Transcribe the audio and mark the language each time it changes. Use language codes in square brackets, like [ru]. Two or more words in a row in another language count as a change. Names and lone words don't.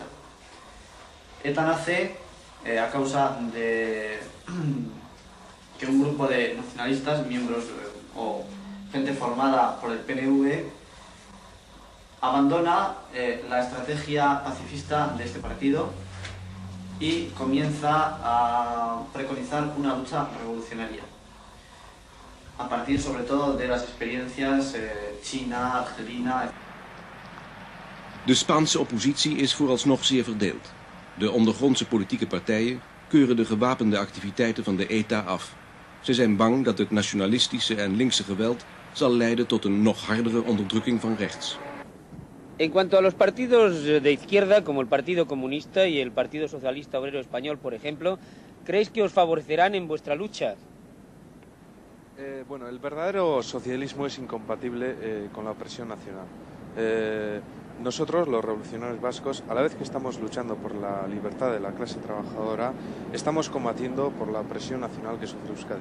[es] ETA nace a causa de que un grupo de nacionalistas, miembros o gente formada por el PNV, abandona la estrategia pacifista de este partido y comienza a preconizar una lucha revolucionaria, a partir sobre todo de las experiencias China, Argelina. [nl] De Spaanse oppositie is vooralsnog zeer verdeeld. De ondergrondse politieke partijen keuren de gewapende activiteiten van de ETA af. Ze zijn bang dat het nationalistische en linkse geweld zal leiden tot een nog hardere onderdrukking van rechts. [es] En cuanto a los partidos de izquierda, como el Partido Comunista y el Partido Socialista Obrero Español, por ejemplo, ¿creéis que os favorecerán en vuestra lucha? Bueno, el verdadero socialismo es incompatible con la opresión nacional. Nosotros, los revolucionarios vascos, a la vez que estamos luchando por la libertad de la clase trabajadora, estamos combatiendo por la opresión nacional que sufre Euskadi.